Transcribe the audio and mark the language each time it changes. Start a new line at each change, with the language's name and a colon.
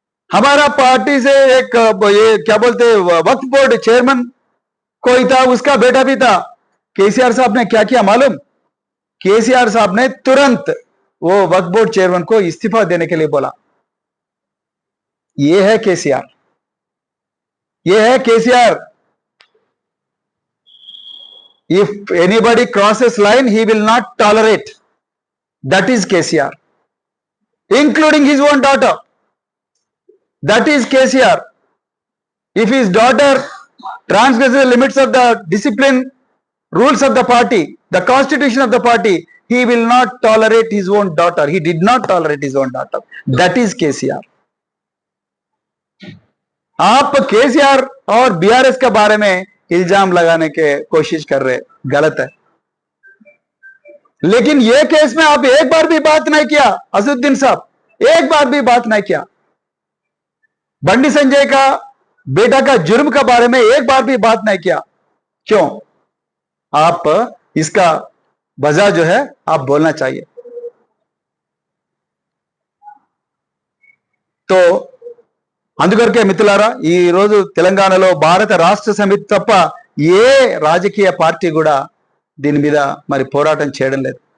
Hindi: हमारा पार्टी से एक ये क्या बोलते वक्फ बोर्ड चेयरमैन कोई था, उसका बेटा भी था. केसीआर साहब ने क्या किया मालूम? केसीआर साहब ने तुरंत वो वक्फ बोर्ड चेयरमैन को इस्तीफा देने के लिए बोला। ये है केसीआर, ये है KCR.
English: If anybody crosses line, he will not tolerate. That is KCR, including his own daughter. That is KCR. If his daughter transgresses the limits of the discipline rules of the party, the constitution of the party, he will not tolerate his own daughter. He did not tolerate his own daughter. That is KCR.
Hindi: आप KCR और BRS के बारे में इल्जाम लगाने के कोशिश कर रहे, गलत है। लेकिन ये केस में आप एक बार भी बात नहीं किया, असदुद्दीन साहब, एक बार भी बात नहीं किया। बंडी संजय का बेटा का जुर्म के बारे में एक बार भी बात नहीं किया। क्यों? आप इसका वजह जो है आप बोलना चाहिए।
Telugu: तो అందుకొరకే మిత్రులారా, ఈ రోజు తెలంగాణలో భారత రాష్ట్ర సమితి తప్ప ఏ రాజకీయ పార్టీ కూడా దీని మీద మరి పోరాటం చేయడం లేదు।